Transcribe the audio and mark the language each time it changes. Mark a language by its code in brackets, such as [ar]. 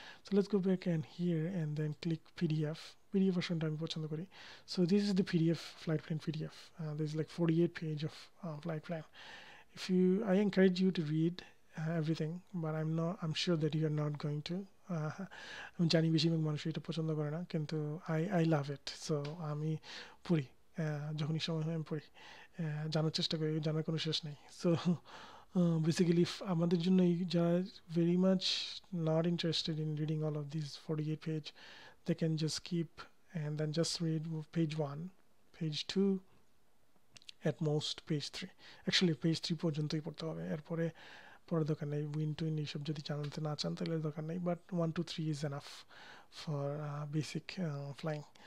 [en] So let's go back and here and then click PDF versionটা [bn] আমি পছন্দ করি। [en] So this is the PDF flight plan PDF. There's like 48 page of flight plan. If you, I encourage you to read everything, but I'm sure that you are not going to. [bn] আমি জানি বেশিরভাগ মানুষ এটা পছন্দ করে না, কিন্তু [en] I love it. [bn] So আমি পড়ি, যখনই সময় হয় আমি পড়ি, জানার চেষ্টা করি, জানার কোনো শেষ নেই। [en] so basically [bn] আমাদের জন্য যারা [en] Very much not interested in reading all of this 48 page, they can just skip and then just read page 1, page 2, at most page 3. [bn] Actually page 3 পর্যন্তই পড়তে হবে, এরপরে পড়ার দরকার নেই। উইন টুইন এইসব যদি জানতে না চান তাহলে দরকার নেই, but [en] 1 to 3 is enough for basic flying.